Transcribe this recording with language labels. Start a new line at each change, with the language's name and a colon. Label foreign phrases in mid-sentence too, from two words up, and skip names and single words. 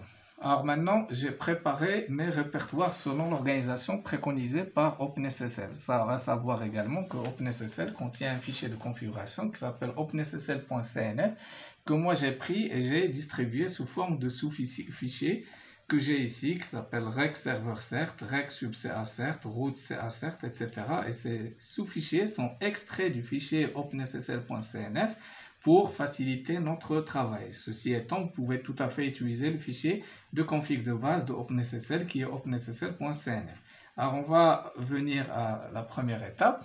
French: Alors maintenant, j'ai préparé mes répertoires selon l'organisation préconisée par OpenSSL. Ça va savoir également que OpenSSL contient un fichier de configuration qui s'appelle openssl.cnf que moi j'ai pris et j'ai distribué sous forme de sous-fichier que j'ai ici, qui s'appelle rec server cert, rec sub ca cert, root ca cert, etc. Et ces sous-fichiers sont extraits du fichier openssl.cnf pour faciliter notre travail. Ceci étant, vous pouvez tout à fait utiliser le fichier de config de base de OpenSSL qui est openssl.cnf. Alors on va venir à la première étape.